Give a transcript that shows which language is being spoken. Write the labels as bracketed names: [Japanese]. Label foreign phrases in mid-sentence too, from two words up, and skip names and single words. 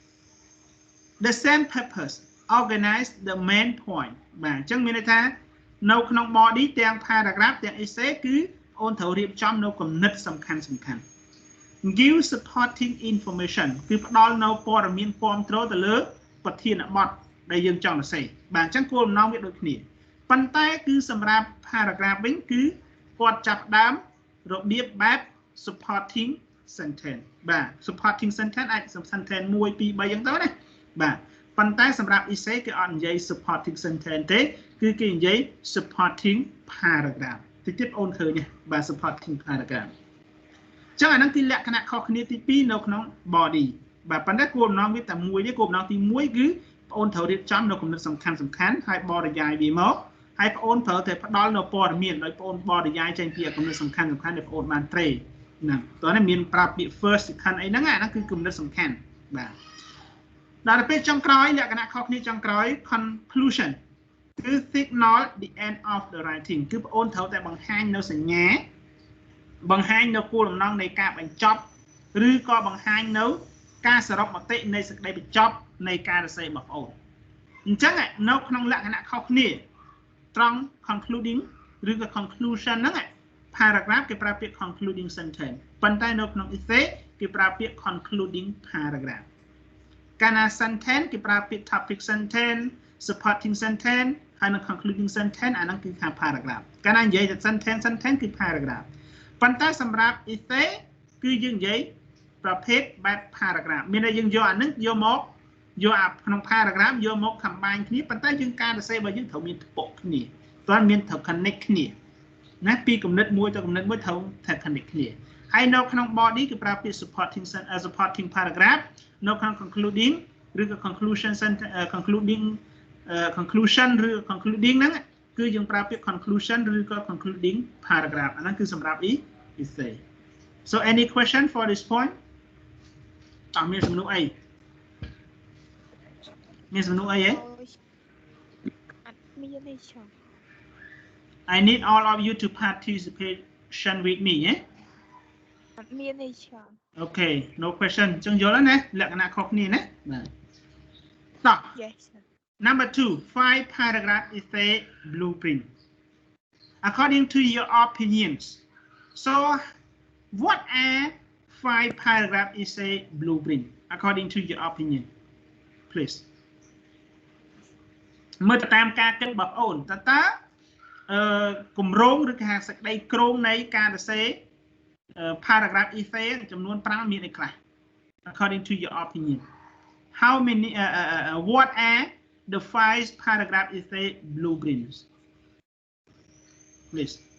[English] the same purpose organize the main point [Khmer] បាទអញ្ចឹងមានន័យថានៅក្នុង body ទាំង paragraph ទាំង essay គឺអូនត្រូវរៀបចំនៅគំនិតសំខាន់ [English] give supporting information [Khmer] គឺផ្ដល់នៅព័ត៌មានគាំទ្រទៅលើប្រធានបទដែលយើងចង់ សរសេរបាទអញ្ចឹងគោលបំណងវាដូចគ្នាប៉ុន្តែគឺសម្រាប់ paragraph វិញគឺគាត់ចាប់ដើមរបៀប បែប [English] supporting sentence [Khmer] បាទ [English] supporting sentence [Khmer] អាច sentence 1 2 3អញ្ចឹងទៅណាបាទប៉ុន្តែសម្រាប់ essay គេអត់និយាយ [English] supporting sentence [Khmer] ទេគឺគេនិយាយ [English] supporting paragraph [Khmer] តិចទៀតអូនឃើញបាទ [English] supporting paragraph [Khmer] ចឹងអាហ្នឹងគឺលក្ខណៈខុសគ្នាទី2នៅក្នុង body បាទប៉ុន្តែគោលបំណងវាតែមួយទេគោលបំណងទី1គឺបងអូនត្រូវរៀបចំនៅគំនិតសំ ខាន់ហើយបរិយាយវាមកហើយបងអូនត្រូវតែផ្ដល់នៅព័ត៌មានដោយបងអូនបរិយាយចេញពីគំនិតសំខាន់ដែលបងអូនបានត្រេហ្នឹងតោះនេះមានប្រាប់ពាក្យ [English] first second [Khmer] អីហ្នឹងអាហ្នឹងគឺគំនិតសំខាន់បាទដល់ទៅពេលចុងក្រោយលក្ខណៈខុសគ្នាចុងក្រោយ conclusion គឺ [English] signal the end of the writing [Khmer] គឺបងអូនត្រូវតែ បង្ហាញនៅសញ្ញាបង្ហាញនៅគោលបំណងនៃការបញ្ចប់ឬក៏បង្ហាញនៅការសរុបមតិនៃសេចក្តីបញ្ចប់នៃការសរសេររបស់បងអូនអញ្ចឹងនៅក្នុងលក្ខណៈខុសគ្នាត្រង់ concluding ឬក៏ conclusion ហ្នឹង paragraph គេប្រើពាក្យ concluding sentence ប៉ុន្តែនៅក្នុង essay គេប្រើពាក្យ [English] concluding paragraph [Khmer] កាលណា sentence គេប្រើពាក្យ [English] topic sentence supporting sentence [Khmer] ហើយនៅ [English] concluding sentence [Khmer] អាហ្នឹងគឺថា paragraph កាលណានិយាយតែ sentence គឺ paragraph ប៉ុ ន្តែសម្រាប់ essay គឺយើងនិយាយប្រភេទបែប paragraph មានន័យយើងយកអាហ្នឹងយកមកយកអាក្នុង paragraph យកមក combine គ្នាប៉ុន្តែយើងការសរសេររបស់ យើងត្រូវមានថ្ពក់គ្នាតើមានត្រូវ connect គ្នាណាពីគំនិតមួយទៅគំនិតមួយត្រូវ connect គ្នាហើយនៅក្នុង body គឺប្រើពាក្យ [English] supporting paragraph [Khmer] នៅក្នុង concluding ឬក៏ [English] conclusion concluding conclusion [Khmer] ឬ concluding ហ្នឹងគឺយើងប្រើពាក្យ conclusion ឬក៏ [English] concluding paragraph [Khmer] អាហ្នឹងគឺសម្រាប់ essay [English] so any question for this point [Khmer] តើមានសំណួរអី មានសំណួរអីហ៎ [English] I need all of you to participation with me [Khmer] ហ៎ [English] Okay no question [Khmer] អញ្ចឹងយល់ហើយណាលក្ខណៈខុសគ្នាណាបាទតោះ [English] Yes Number 2 5 paragraph essay blueprint according to your opinions so what are 5 paragraph essay blueprint according to your opinion please [Khmer] មើលទៅតាមការគិតរបស់អូនតើគម្រោងឬក៏សេចក្តីគ្រោងនៃការសរសេរ [English] paragraph essay [Khmer] ចំនួន5មានអីខ្លះ [English] according to your opinion how many what are the 5 paragraph essay blueprints please